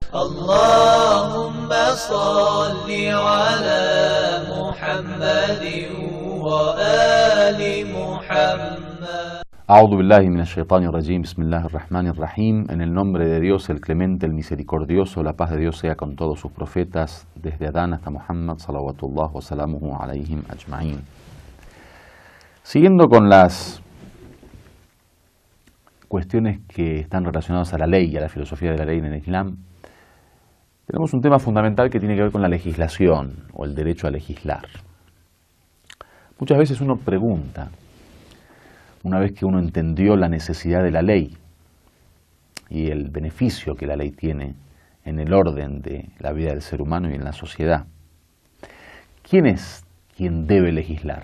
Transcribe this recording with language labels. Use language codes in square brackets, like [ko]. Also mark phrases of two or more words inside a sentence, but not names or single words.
[ar] اللهم صل على محمد وآل محمد. أعوذ بالله من الشيطان الرجيم، بسم الله الرحمن الرحيم. [es] En el nombre de Dios, el clemente, el misericordioso, la paz de Dios sea con todos sus profetas, desde Adán hasta Muhammad, [ar] صلوات الله وسلامه عليهم أجمعين. [es] Siguiendo con las cuestiones que están relacionadas a la ley y a la filosofía de la ley en el Islam, tenemos un tema fundamental que tiene que ver con la legislación o el derecho a legislar. Muchas veces uno pregunta, una vez que uno entendió la necesidad de la ley y el beneficio que la ley tiene en el orden de la vida del ser humano y en la sociedad, ¿quién es quien debe legislar?